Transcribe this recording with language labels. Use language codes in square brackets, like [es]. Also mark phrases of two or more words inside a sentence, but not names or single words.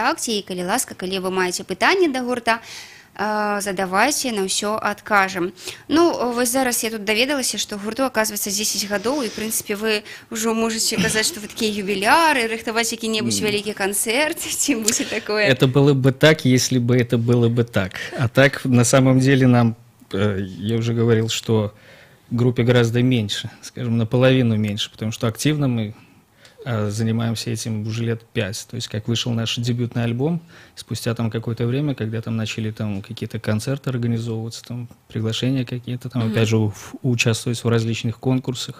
[be] І калі ласка, калі вы маеце пытанні да гурта, задавайце, на ўсё адкажам. Ну, вось зараз я тут даведалася, што гурту, оказывается, 10 гадоў, і, в прынцыпе, вы ўжо можаце казаць, што вы такія юбіляры, рыхтаваць які-небудзь вялікі канцэрт, ці будзе такое? [ru] Это было бы так, если бы это было бы так. А так, на самом деле, нам, я уже говорил, что группе гораздо меньше, скажем, наполовину меньше, потому что активно мы занимаемся этим уже лет 5. То есть, как вышел наш дебютный альбом, спустя там какое-то время, когда там начали там какие-то концерты организовываться, там приглашения какие-то, там опять же участвовать в различных конкурсах.